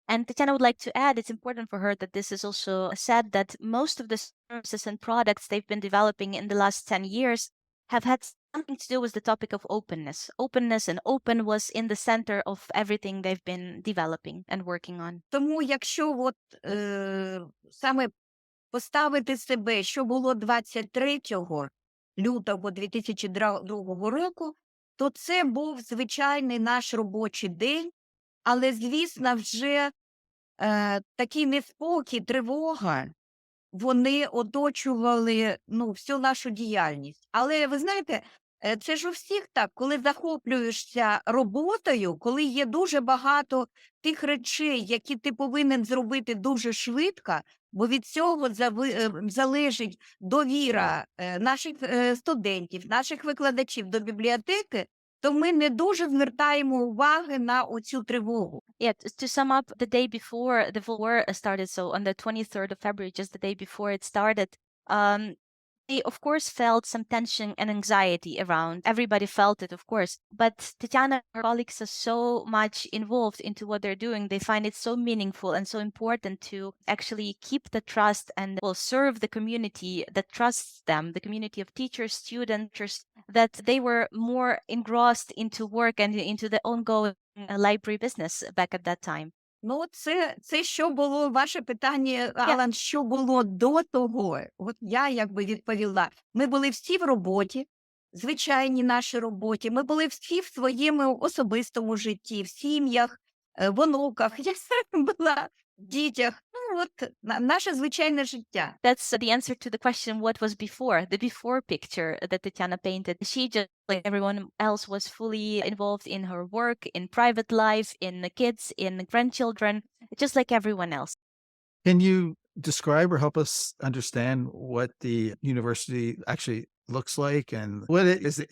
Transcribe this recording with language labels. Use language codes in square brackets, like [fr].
[en] And Tetiana would like to add, it's important for her that this is also said, that most of the services and products they've been developing in the last 10 years have had something to do with the topic of openness. Openness and open was in the center of everything they've been developing and working on. [uk] Тому якщо саме поставити себе, що було 23 лютого 2002 року, то це був звичайний наш робочий день, але, звісно, вже такий неспокій, тривога, вони оточували всю нашу діяльність. Але, ви знаєте, це ж у всіх так, коли захоплюєшся роботою, коли є дуже багато тих речей, які ти повинен зробити дуже швидко, бо від цього залежить довіра наших студентів, наших викладачів до бібліотеки, то ми не дуже звертаємо уваги на оцю тривогу. [en] Yeah, to sum up, the day before the war started, so on the 23rd of February, just the day before it started, They, of course, felt some tension and anxiety around. Everybody felt it, of course. But Tetiana and her colleagues are so much involved into what they're doing. They find it so meaningful and so important to actually keep the trust and will serve the community that trusts them, the community of teachers, students, that they were more engrossed into work and into the ongoing library business back at that time. [uk] Ну, це що було ваше питання, Алан, що було до того? От я якби відповіла. Ми були всі в роботі, звичайній нашій роботі. Ми були всі в своєму особистому житті, в сім'ях, в онуках. Я була в дітях. Ну, от наше звичайне життя. [en] That's the answer to the question, what was before, the before picture that Tetiana painted. She, just like everyone else, was fully involved in her work, in private life, in the kids, in the grandchildren, just like everyone else. Can you describe or help us understand what the university actually looks like and what it is?